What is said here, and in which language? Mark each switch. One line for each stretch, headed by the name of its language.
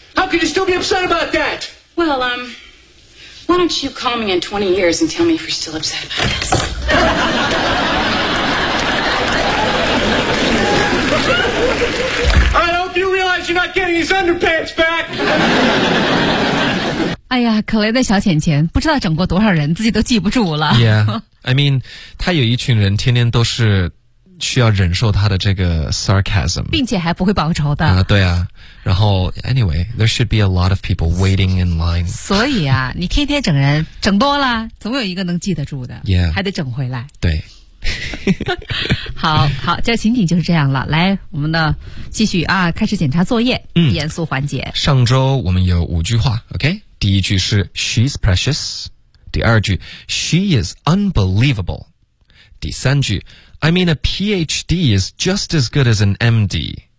English: How could you still be upset about that? Well, why don't you call me in 20 years and tell me if you're still upset about this? I hope you realize you're not getting his underpants back.
Chinese: 哎呀，可怜的小浅浅，不知道整过多少人，自己都记不住了。
English: Yeah, I mean,
Chinese: 他有一群人天天都是需要忍受他的这个 sarcasm，并且还不会报仇的啊、对啊，然后
English: anyway there should be a lot of people waiting in line，
Chinese: 所以啊你天天整人整多了总有一个能记得住的、
English: yeah.
Chinese: 还得整回来，对。好，这情景就是这样了。来，我们的继续啊，开始检查作业，严肃环节。上周我们有五句话
English: OK，
Chinese: 第一句是
English: She's precious，
Chinese: 第二句
English: She is unbelievable，
Chinese: 第三句
English: I mean, a PhD is just as good as an MD.